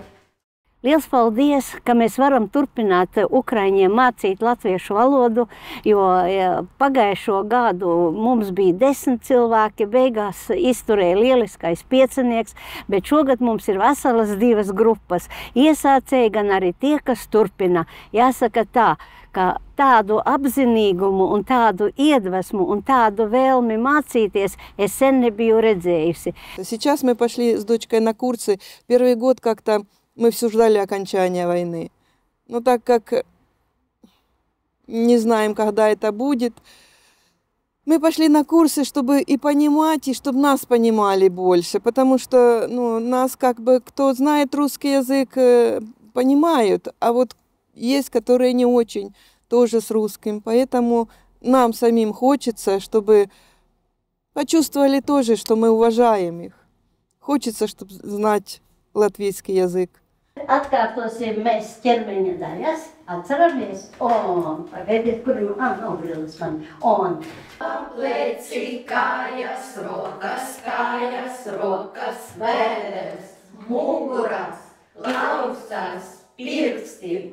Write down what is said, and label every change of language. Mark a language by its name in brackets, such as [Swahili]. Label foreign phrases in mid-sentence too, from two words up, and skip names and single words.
[Latvian] Liels paldies, ka mēs varam turpināt ukraiņiem mācīt latviešu valodu, jo pagājušo gadu mums bija 10 cilvēki, beigās izturēja lieliskais piecinieks, bet šogad mums ir veselas 2 grupas. Iesācēji gan arī tie, kas turpina. Jāsaka tā, ka tādu apzinīgumu un tādu iedvesmu un tāду vēlmi mācīties es sen nebiju redzējusi. [Russian] Сейчас мы пошли с дочкой на курсы. Первый год как-то мы все ждали окончания войны. Но так как не знаем, когда это будет, мы пошли на курсы, чтобы и понимать, и чтобы нас понимали больше. Потому что нас как бы, кто знает русский язык, понимают, а вот есть, которые не очень, тоже с русским. Поэтому нам самим хочется, чтобы почувствовали тоже, что мы уважаем их. Хочется, чтобы знать латвийский язык. [Latvian] Atkārtosim mēs ķermeņa daļas, atceramies, pagaidiet, kur nobrīlis man, Pleci, kājas, rokas, vēders, muguras, lausas, pirksti.